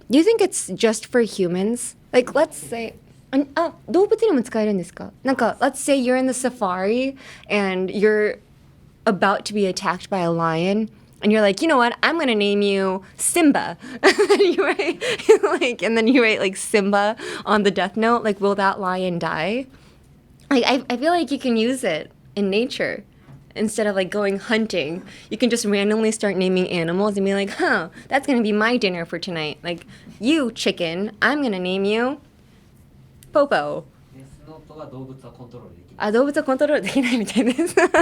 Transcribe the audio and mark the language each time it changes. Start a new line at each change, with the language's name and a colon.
English: Do you think it's just for humans? Like, let's say
Japanese: 動物にも使えるんですか？なんか
English: let's say you're in the safari and you're about to be attacked by a lion.And you're like, you know what? I'm gonna name you Simba. And then you write and then you write like Simba on the death note. Like, will that lion die? Like, I feel like you can use it in nature instead of like going hunting. You can just randomly start naming animals and be like, huh, that's gonna be my dinner for tonight. Like, you chicken, I'm gonna name you Popo.
Japanese: デスノートは動物はコントロールできない。あ、動物はコントロールできないみたいです。